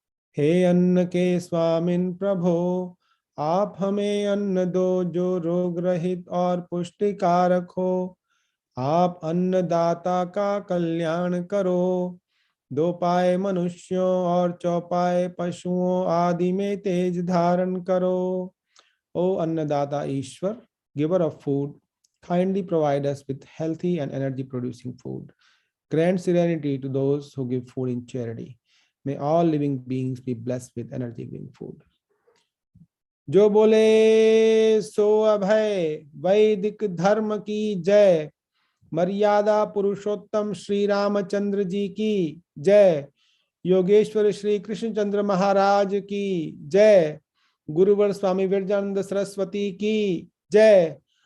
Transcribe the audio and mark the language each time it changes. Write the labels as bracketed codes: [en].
[hi] हे अन्न के स्वामिन प्रभो, आप हमें अन्न दो जो रोग रहित और पुष्टिकारक हो। आप अन्नदाता का कल्याण करो। दो पाए मनुष्यों और चौपाए पशुओं आदि में तेज धारण करो। ओ अन्नदाता ईश्वर, [en] giver of food, kindly provide us with healthy and energy producing food. Grant serenity to those who give food in charity. May all living beings be blessed with energy giving food. [hi] जो बोले सो अभय, वैदिक धर्म की जय। मर्यादा पुरुषोत्तम श्री रामचंद्र जी की जय। योगेश्वर श्री कृष्णचंद्र महाराज की जय। गुरुवर स्वामी विरजानंद सरस्वती की जय।